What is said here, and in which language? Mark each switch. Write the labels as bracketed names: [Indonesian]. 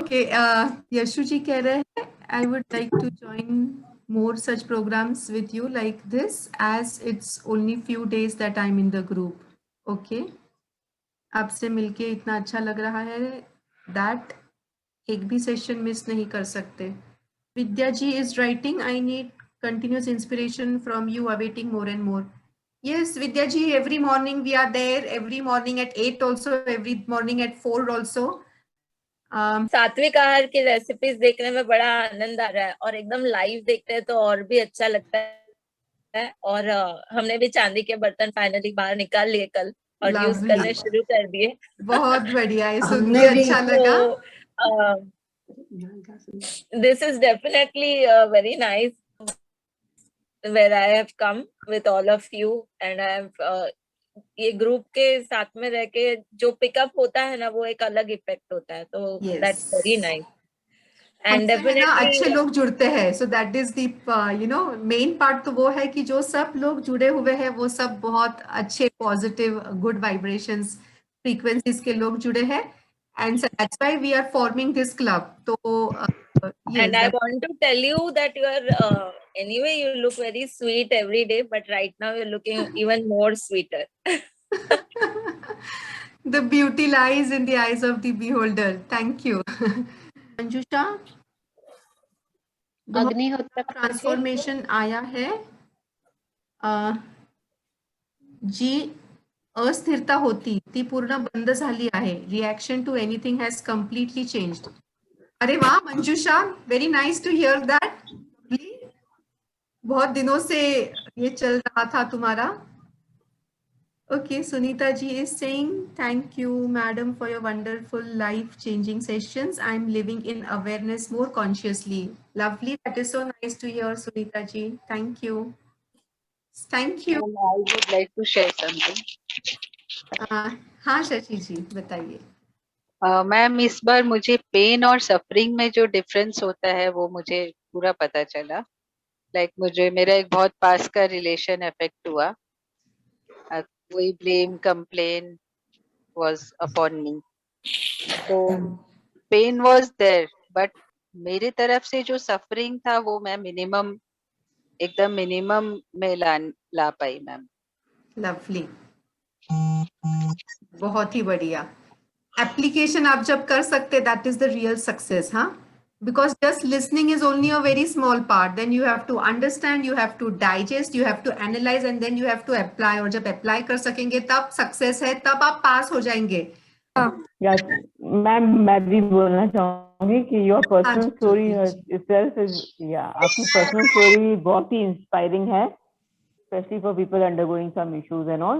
[English] okay, [Hindi] Yeshu जी कह रहे हैं, [English] I would like to join more such programs with you like this, as it's only few days that I'm in the group. [Hindi] Okay, आपसे मिलके इतना अच्छा लग रहा है that एक भी सेशन मिस नहीं कर सकते। [English] Vidya ji is writing, I need continuous inspiration from you, awaiting more and more. Yes, Vidya ji, every morning we are there, every morning at 8 also, every morning at 4 also. [Hindi] सात्विक आहार की recipes देखने में बड़ा आनंद आ रहा है, और एकदम लाइव देखते हैं तो और भी अच्छा लगता है। और हमने भी चांदी के बर्तन फाइनली बाहर निकाल लिए कल, और यूज [English] Lovely. [Hindi] करने शुरू कर दिए। बहुत बढ़िया, ये सुन हमने के भी अच्छा लगा। [English] this is definitely very nice where I have come with all of you, and I have [Hindi] ये ग्रुप के साथ में रह के जो पिकअप होता है ना, वो एक अलग इफेक्ट होता है, तो [English] That's very nice. And [Hindi] हमसे है ना [English] definitely [Hindi] अच्छे लोग जुड़ते हैं, [English] So that is the main part. [Hindi] तो वो है कि जो सब लोग जुड़े हुए हैं वो सब बहुत अच्छे, पॉजिटिव, गुड वाइब्रेशंस, फ्रीक्वेंसीज के लोग जुड़े हैं। [English] and so that's why we are forming this club. So yes, And I want to tell you that you are anyway you look very sweet every day, but right now you're looking even more sweeter. the beauty lies in the eyes of the beholder. Thank you. Manjusha, [Hindi] अग्निहोत्र transformation आया है. [Marathi] जी अस्थिरता होती ती पूर्ण बंद झाली आहे. [English] Reaction to anything has completely changed. अरे वाह Manjusha, very nice to hear that. [Hindi] बहुत दिनों से ये चल रहा था तुम्हारा. [English] Okay, Sunita ji is saying, thank you, madam, for your wonderful life-changing sessions. I'm living in awareness more consciously. Lovely. That is so nice to hear, Sunita ji. Thank you. Thank you. I would like to share something. [Hindi] हाँ शशि जी बताइए. Ma'am इस बार मुझे pen और suffering में जो difference होता है वो मुझे पूरा पता चला. लाइक मुझे मेरा एक बहुत पास का रिलेशन अफेक्ट हुआ. [English] कोई blame complain was upon me. So pain was there, but [Hindi] मेरे तरफ से जो सफरिंग था वो मैं मिनिमम एकदम मिनिमम में ला पाई मैम. लवली, बहुत ही बढ़िया. [English] application [Hindi] आप जब कर सकते, [English] That is the real success. हाँ, because just listening is only a very small part. Then you have to understand, you have to digest, you have to analyze, and then you have to apply. [Hindi] और जब apply कर सकेंगे तब success है, तब आप पास हो जाएंगे. मैम मैं भी बोलना चाहूंगी कि [English] your personal story itself is [Hindi] आपकी पर्सनल स्टोरी बहुत ही इंस्पायरिंग है, [English] Specially for people undergoing some issues and all.